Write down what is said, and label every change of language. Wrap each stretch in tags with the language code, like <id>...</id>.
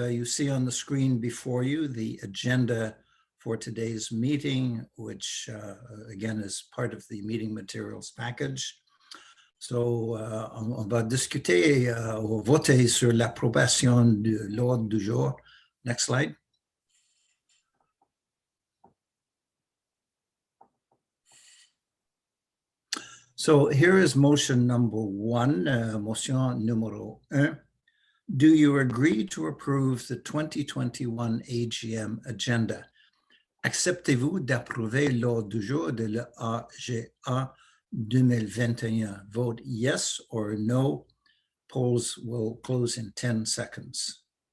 <en>You see on the screen before you the agenda for today's meeting, which again is part of the meeting materials package.</en> <fr>So on va discuter ou voter sur l'approbation de l'ordre du jour.</fr> <en>Next slide. So here is motion number 1,</en> <fr>motion numéro 1.</fr> <en>Do you agree to approve the 2021 AGM agenda?</en> <fr>Acceptez-vous d'approuver l'ordre du jour de l'AGA 2021?</fr> <en>Vote yes or no. Polls will close in 10 seconds.</en>